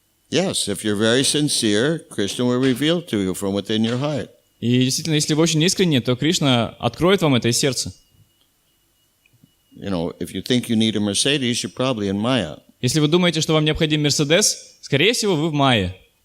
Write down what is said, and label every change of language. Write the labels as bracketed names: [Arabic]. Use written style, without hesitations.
[English] Yes, if you're very sincere, Krishna will reveal to you from within your heart. [Russian] И действительно, если вы очень искренне, то Кришна откроет вам это из сердца. [English] You know, if you think you need a Mercedes, you're probably in Maya. [Russian] Если вы думаете, что вам необходим Мерседес, скорее всего, вы в Майе.